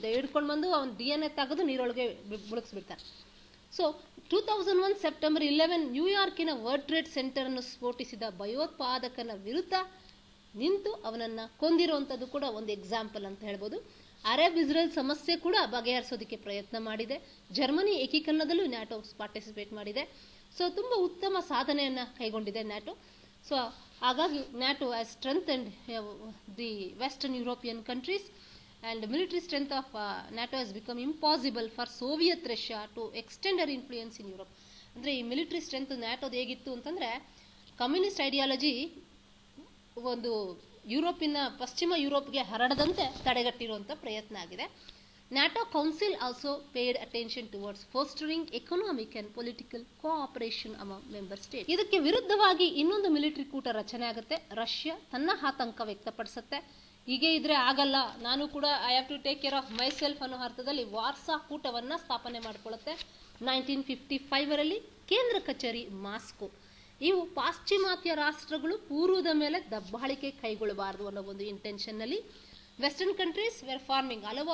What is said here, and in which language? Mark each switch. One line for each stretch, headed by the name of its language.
Kannada: They ಹಿಡ್ಕೊಂಡು ಬಂದು ಅವನ DNA ತೆಗೆದು ನೀರೊಳಗೆ ಮುಳುಗಿಸ್ಬಿಡ್ತಾರೆ. So 2001 September 11 ನ್ಯೂಯಾರ್ಕಿನ world trade centre ಅನ್ನು ಸ್ಫೋಟಿಸಿದ ಭಯೋತ್ಪಾದಕನ ವಿರುದ್ಧ ನಿಂತು ಅವನನ್ನ ಕೊಂದಿರುವಂಥದ್ದು ಕೂಡ ಒಂದು ಎಕ್ಸಾಂಪಲ್ ಅಂತ ಹೇಳ್ಬೋದು. ಅರಬ್ ಇಸ್ರೇಲ್ ಸಮಸ್ಯೆ ಕೂಡ ಬಗೆಹರಿಸೋದಕ್ಕೆ ಪ್ರಯತ್ನ ಮಾಡಿದೆ. ಜರ್ಮನಿ ಏಕೀಕರಣದಲ್ಲೂ ನ್ಯಾಟೋ ಪಾರ್ಟಿಸಿಪೇಟ್ ಮಾಡಿದೆ. ಸೊ ತುಂಬ ಉತ್ತಮ ಸಾಧನೆಯನ್ನು ಕೈಗೊಂಡಿದೆ ನ್ಯಾಟೋ.
English: So ಹಾಗಾಗಿ NATO has strengthened the western European countries and military strength of NATO has become impossible for Soviet Russia to extend their influence in Europe.
Kannada: ಅಂದರೆ ಈ ಮಿಲಿಟರಿ ಸ್ಟ್ರೆಂತ್ ನ್ಯಾಟೋದು ಹೇಗಿತ್ತು ಅಂತಂದರೆ ಕಮ್ಯುನಿಸ್ಟ್ ಐಡಿಯಾಲಜಿ ಒಂದು ಪಶ್ಚಿಮ ಯುರೋಪ್ಗೆ ಹರಡದಂತೆ ತಡೆಗಟ್ಟಿರುವಂಥ ಪ್ರಯತ್ನ ಆಗಿದೆ.
English: NATO Council also paid attention towards fostering economic and political cooperation among member states.
Kannada: ಇದಕ್ಕೆ ವಿರುದ್ಧವಾಗಿ ಇನ್ನೊಂದು ಮಿಲಿಟರಿ ಕೂಟ ರಚನೆ ಆಗುತ್ತೆ. ರಷ್ಯಾ ತನ್ನ ಆತಂಕ ವ್ಯಕ್ತಪಡಿಸುತ್ತೆ. ಹೀಗೆ ಇದ್ರೆ ಆಗಲ್ಲ, ನಾನು ಕೂಡ
English: I have to take care of myself
Kannada: ಅನ್ನೋ ಅರ್ಥದಲ್ಲಿ ವಾರ್ಸಾ ಕೂಟವನ್ನು ಸ್ಥಾಪನೆ ಮಾಡಿಕೊಳ್ಳುತ್ತೆ 1955ರಲ್ಲಿ. ಕೇಂದ್ರ ಕಚೇರಿ ಮಾಸ್ಕೋ. ಇವು ಪಾಶ್ಚಿಮಾತ್ಯ ರಾಷ್ಟ್ರಗಳು ಪೂರ್ವದ ಮೇಲೆ ದಬ್ಬಾಳಿಕೆ ಕೈಗೊಳ್ಳಬಾರದು ಅನ್ನೋ ಒಂದು ಇಂಟೆನ್ಷನ್ನಲ್ಲಿ
English: Western countries were forming.